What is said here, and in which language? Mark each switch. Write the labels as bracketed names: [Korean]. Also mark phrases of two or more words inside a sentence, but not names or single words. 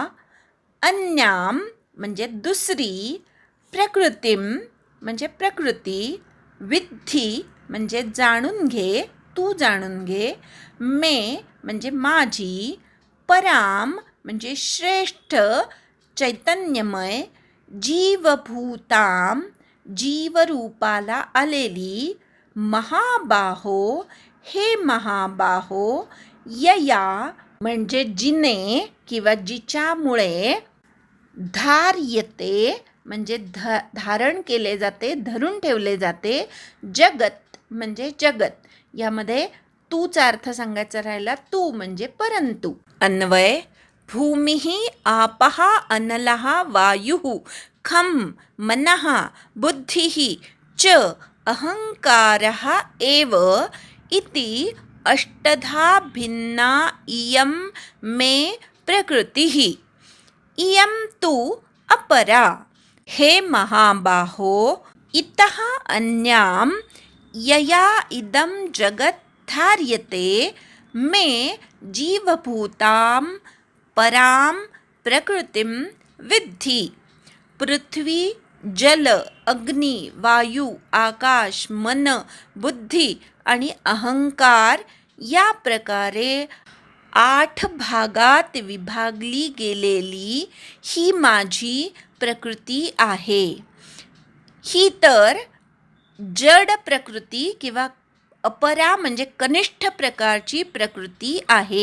[Marathi] अन्यां म्हणजे दुसरी, प्रकृतीम म्हणजे प्रकृती, विद्धि म्हणजे जाणून घे, तू जाणून घे, मे म्हणजे माझी, पराम म्हणजे श्रेष्ठ चैतन्यमय, जीवभूतां जीवरूपाला आलेली, महाबाहो हे महाबाहो, यया म्हणजे जिने किंवा जिच्यामुळे, धार्यते म्हणजे धारण केले जाते, धरून ठेवले जाते, जगत म्हणजे जगत. यामध्ये तूचा अर्थ सांगायचा राहिला. तू म्हणजे परंतु. अन्वय. [Sanskrit] भूमिः आपः अनलः वायुः खं मनः बुद्धिः च अहंकारः एव इति अष्टधा भिन्ना इयं मे प्रकृतिः. इयं तु अपरा. हे महाबाहो, इतः अन्यां यया इदं जगत् धार्यते मे जीवभूतां परां प्रकृतिं विद्धि. [Marathi] पृथ्वी, जल, अग्नी, वायू, आकाश, मन, बुद्धी आणि अहंकार या प्रकारे 8 भागात विभागली गेलेली ही माझी प्रकृती आहे. ही तर जड प्रकृती किंवा अपरा म्हणजे कनिष्ठ प्रकारची प्रकृती आहे.